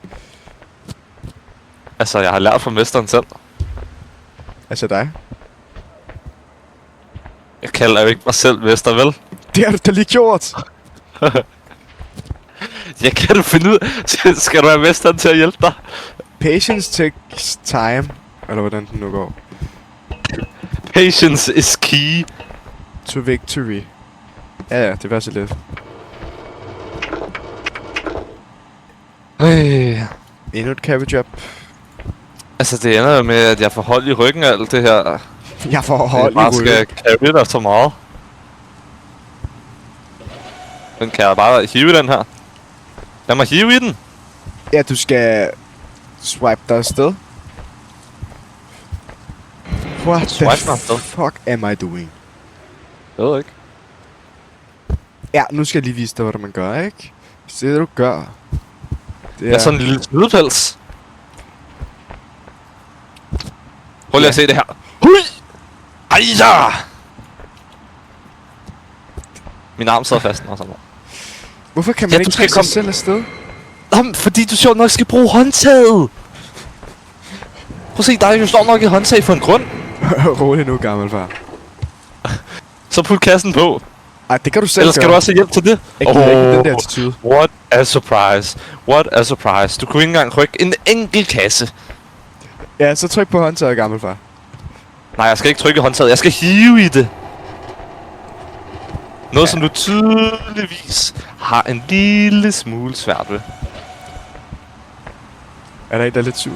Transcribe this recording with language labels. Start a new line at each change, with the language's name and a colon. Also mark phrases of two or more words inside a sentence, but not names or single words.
Danish: Altså, jeg har lært fra mesteren selv. Altså dig? Jeg kalder jo ikke mig selv mester, vel? Det har du da lige gjort! Jeg kan du finde ud. Skal du have mesteren til at hjælpe dig?
English: Patience takes time.
Danish: Eller hvordan den nu går.
English: Patience is key to victory.
Danish: Ja, det var så lidt. Endnu et
English: cabbage job.
Danish: Altså, det ender jo med, at jeg får hold i ryggen af alt det her. Jeg får hold i ryggen. Jeg skal carry dig så meget. Den kan jeg bare hive den her. Lad mig hive i den. Ja, du skal swipe dig afsted.
English: What the fuck am I doing?
Danish: Jeg ved ikke. Ja, nu skal jeg lige vise dig, hvad man gør, ikke? Se det, du gør. Det er sådan en lille snydepels. Prøv lige at se det her. Hui! Ejja! Min arm sidder fast, og sådan noget. Hvorfor kan man ikke trække sig selv afsted? Jamen, fordi du sjovt nok skal bruge håndtaget. Prøv at se, der er jo sjovt nok et håndtag for en grund. Rolig nu, gammelfar. Så put kassen på. Ej, det kan du selv Eller skal gøre. du også have hjælp til det? Jeg gider ikke den der attitude.
English: What a surprise. What a surprise.
Danish: Du kunne ikke engang rykke en enkelt kasse. Ja, så tryk på håndtaget, gammelfar. Nej, jeg skal ikke trykke håndtaget. Jeg skal hive i det. Noget, som du tydeligvis har en lille smule svært ved. Er der en, der er lidt sur?